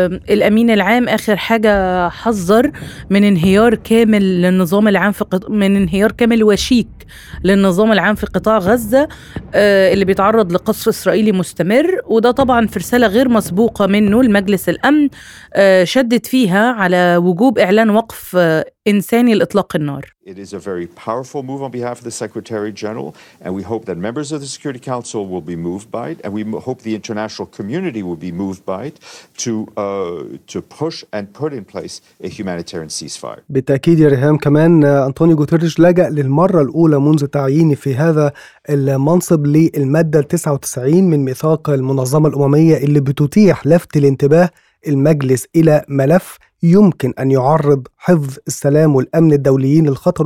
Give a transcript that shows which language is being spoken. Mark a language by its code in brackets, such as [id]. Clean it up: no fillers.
[ar] الأمين العام آخر حاجة حذر من انهيار كامل للنظام العام من انهيار كامل وشيك للنظام العام في قطاع غزة، اللي بيتعرض لقصف إسرائيلي مستمر، وده طبعا في رسالة غير مسبوقة منه لمجلس الأمن، شدد فيها على وجوب إعلان وقف إنساني لإطلاق النار. [en] It is a very powerful move on behalf of the Secretary General, and we hope that members of the Security Council will be moved by it, and we hope the international community will be moved by it to push and put in place a humanitarian ceasefire. [ar] بالتأكيد يا ريهام، كمان أنطونيو غوتيريش لجأ للمرة الأولى منذ تعييني في هذا المنصب للمادة 99 من ميثاق المنظمة الأممية، اللي بتتيح لفت الانتباه المجلس إلى ملف يمكن أن يعرض حفظ السلام والأمن الدوليين للخطر.